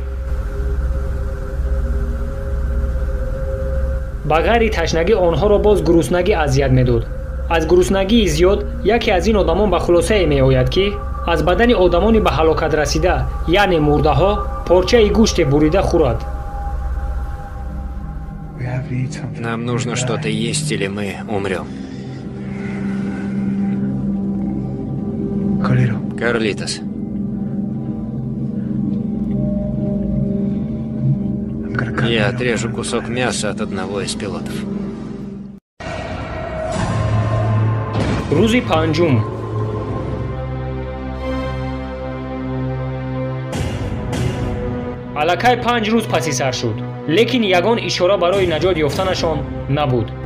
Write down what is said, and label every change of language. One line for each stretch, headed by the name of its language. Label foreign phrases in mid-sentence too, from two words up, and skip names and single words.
Tajik: ба ғайри ташнагӣ онҳоро боз гуруснагӣ азият медод. аз гуруснагии зиёд яке аз ин одамон ба хулосае меояд ки аз бадани одамони ба ҳалокат расида, яъне мурдаҳо, порчаи гӯште бурида хӯрад.
Russian: Нам нужно что-то есть, или мы умрем. Карлитос. Я отрежу кусок мяса от одного из пилотов.
Tajik: рӯзи панҷум. аллакай 5 рӯз паси сар шуд, лекин ягон ишора барои наҷот ёфтанашон набуд.